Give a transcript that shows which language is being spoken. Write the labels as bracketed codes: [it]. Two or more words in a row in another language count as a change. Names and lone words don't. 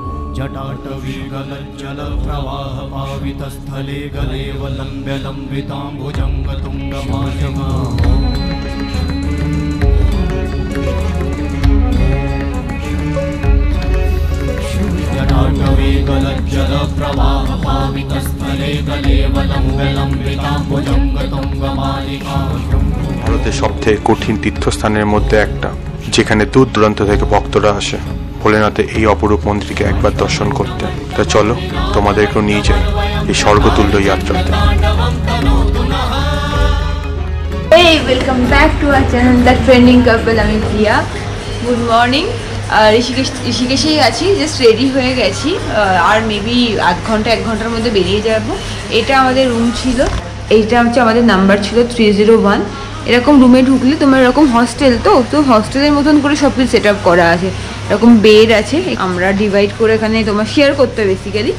[sa] जटाटवी गलज्जलप्रवाह पावितस्थले गलेवलम्ब्य लम्बिताम्बुजङ्गतुङ्गमालिका जटाटवी गलज्जलप्रवाह पावितस्थले गलेवलम्ब्य लम्बिताम्बुजङ्गतुङ्गमालिका। [bn] ভারতের সবথেকে কঠিন তীর্থস্থানের মধ্যে একটা, যেখানে দূর দূরান্ত থেকে ভক্তরা আসে ভোলেনাথের এই অপরূপ মন্দিরকে একবার দর্শন করতে। তা চলো তোমাদেরকেও নিয়ে যাই এই স্বর্গতুল্য যাত্রাতে। [en] Hey, welcome back to our channel The Trending Couple. [bn] আমি প্রিয়া। [en] Good morning. [bn] ঋষিকেশেই আছি, [en] just ready [bn] হয়ে গেছি, আর মেবি এক ঘন্টার মধ্যে বেরিয়ে যাব। এটা আমাদের রুম ছিল, এইটা হচ্ছে আমাদের নাম্বার ছিল 301। এরকম রুমে ঢুকলে তোমার এরকম হস্টেল তো হস্টেলের মতন করে সব কিছু [en] set up [bn] করা আছে, এরকম বেড আছে, আমরা ডিভাইড করে এখানে তোমার শেয়ার করতে হবে বেসিক্যালি।